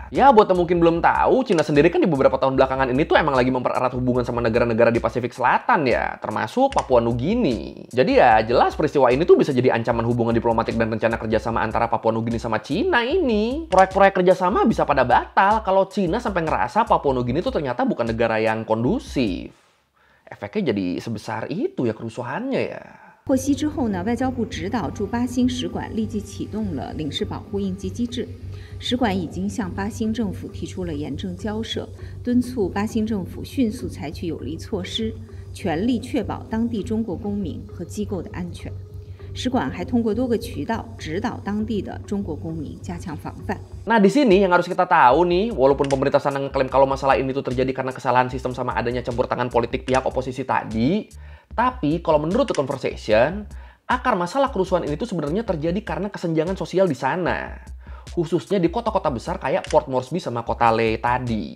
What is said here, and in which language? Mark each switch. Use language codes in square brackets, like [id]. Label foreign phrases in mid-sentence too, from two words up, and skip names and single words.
[id] Ya, buat yang mungkin belum tahu, Cina sendiri kan di beberapa tahun belakangan ini tuh emang lagi mempererat hubungan sama negara-negara di Pasifik Selatan ya, termasuk Papua Nugini. Jadi ya, jelas peristiwa ini tuh bisa jadi ancaman hubungan diplomatik dan rencana kerjasama antara Papua Nugini sama Cina ini. Proyek-proyek kerjasama bisa pada batal kalau Cina sampai ngerasa Papua Nugini itu ternyata bukan negara yang kondusif. Efeknya jadi sebesar itu ya kerusuhannya ya. [zh] 获悉之后呢，外交部指导驻巴新使馆立即启动了领事保护应急机制。使馆已经向巴新政府提出了严正交涉，敦促巴新政府迅速采取有力措施，全力确保当地中国公民和机构的安全。使馆还通过多个渠道指导当地的中国公民加强防范。 [id] Nah di sini yang harus kita tahu nih, walaupun pemerintah sana ngeklaim kalau masalah ini tuh terjadi karena kesalahan sistem sama adanya campur tangan politik pihak oposisi tadi, tapi kalau menurut The Conversation, akar masalah kerusuhan ini tuh sebenarnya terjadi karena kesenjangan sosial di sana. Khususnya di kota-kota besar kayak Port Moresby sama kota Leh tadi.